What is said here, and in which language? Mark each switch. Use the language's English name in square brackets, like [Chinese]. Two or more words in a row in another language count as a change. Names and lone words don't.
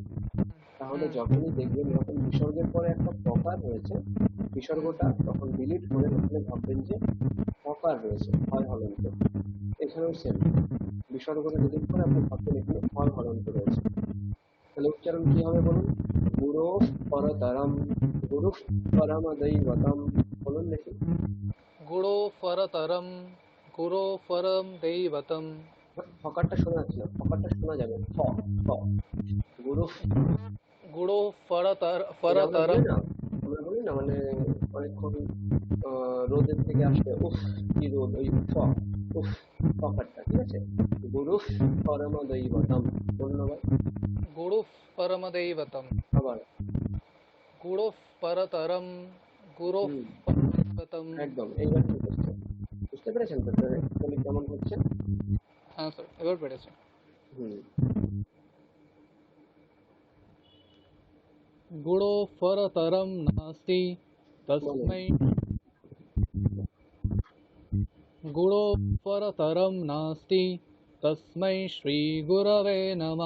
[Bangla] তাহলে যখনই দেখবেন এরকম বিসর্গের পরে একটা পকার রয়েছে, বিসর্গটা তখন ডিলিট করে ওখানে ভাববেন যে পকার রয়েছে, হয় হলন্ত। এখানেও সেম, বিসর্গটা ডিলিট করে আপনি ভাববেন এখানে হয় হলন্ত রয়েছে। তাহলে উচ্চারণ কি হবে বলুন? [Sanskrit] গুরু পরতরম, গুরু পরম দৈবতম, [Bangla] বলুন দেখি। [Sanskrit] गुणोपरतरं गुरोपरं दैवतं। [Bangla] ফকারটা শোনা যাচ্ছে না, ফকারটা শোনা যাবে, ফ, ফ, গুরু। [Sanskrit] गुणोपरतर [Bangla] আমরা [Sanskrit] परतरं। [Bangla] বলি না মানে অনেকক্ষণ রোদের থেকে আসবে, উফ কি রোদ, ওই ফ, উফ, ফকারটা, ঠিক আছে? [Sanskrit] গুরু পরম দৈবতম, [Bangla] বলুন আবার। [Sanskrit] गुरुः परमदैवतं [Bangla] আবার [Sanskrit] गुरुः परतरं गुरुः হুম, परदैवतं। [Bangla] একদম, এইবার ঠিক হচ্ছে। বুঝতে পেরেছেন তো তাহলে কেমন হচ্ছে? হ্যাঁ স্যার, এবার পেরেছি। হুম, [Sanskrit] गुणोपरतरं नास्ति तस्मै गुणोपरतरं नास्ति तस्मै श्रीगुरवे नमः।